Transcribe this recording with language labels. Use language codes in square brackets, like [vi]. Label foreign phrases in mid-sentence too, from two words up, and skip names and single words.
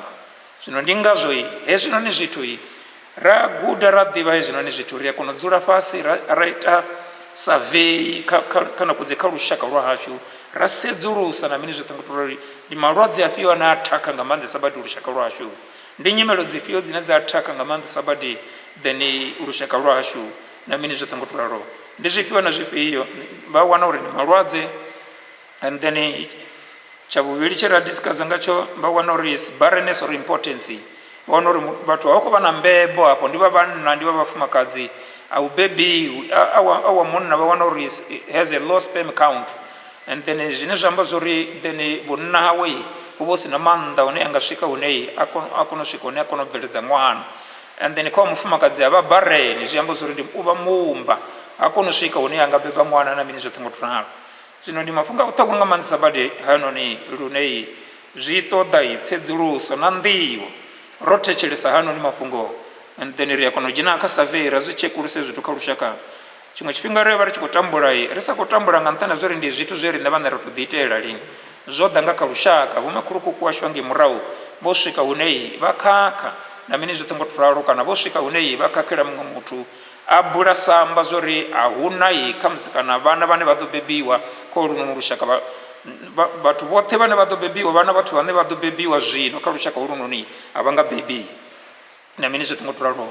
[ve] Zwino ndi ngazwo hezwinoni zwithu ra guda ra ḓivha hezwinoni zwithu ri a kona u dzula fhasi ra ita survey kana kudze kha lushaka lwa hashu ra sedzulusa na mini zwo ṱongo to ralo ndi malwadze afhio ane a thakha nga maanḓesa badi lushaka lwa hashu. Ndi nyimelo dzifhio dzine dza thakha nga maanḓesa badi then lushaka lwa hashu na mini zwo ṱongo to ralo. Ndi zwifhio na zwifhio vha wana uri ndi malwadze. [en] And then [ve] tsha vhuvhili tshe ra discussa ngatsho vha wana uri [en] is barrenness or impotence. [ve] Vha wana uri vhathu vha khou vha na mbebo hafho ndi vha vhanna ndi vha vhafumakadzi a u bebi a wa munna vha wana uri [en] has a low sperm count. And then [ve] zwine zwa amba zwori then vhunna hawe hu vha hu si na maanḓa hune a nga swika hune a kona u swika hune a kona u bveledza ṅwana. [en] And then [ve] kha mufumakadzi a vha barren zwi amba zwori ndi u vha mumba a kona u swika hune a nga beba ṅwana na mini zwo ṱongo to ralo. Zwino ndi mafhungo a vhuṱhogwa nga maanḓesa badi hanoni lune zwi ṱoḓa tsedzuluso na nḓivho ro thetshelesa hanoni mafhungo. [en] And then [ve] ri a kona u dzhena kha survey ra zwi tshekulusa zwithu kha lushaka. Tshiṅwe tshifhinga ri vha ri tshi khou tambula ri sa khou tambula nga nṱhani ha zwa uri ndi zwithu zwe riṋe vhaṋe ri to ḓi itela lini zwo ḓa nga kha lushaka. Vhomakhulukuku washu angei murahu vho swika hune vha khakha na mini zwo ṱongo to ralo kana vho swika hune vha khakhela muṅwe muthu a bula samba zwori a huna kha musi kana vhana vhane vha ḓo bebiwa kha luno lushaka vhathu vhoṱhe vhane vha ḓo bebiwa vhana vhathu vhane vha ḓo bebiwa zwino kha lushaka holunoni a vha nga bebi na mini zwo ṱongo to ralo.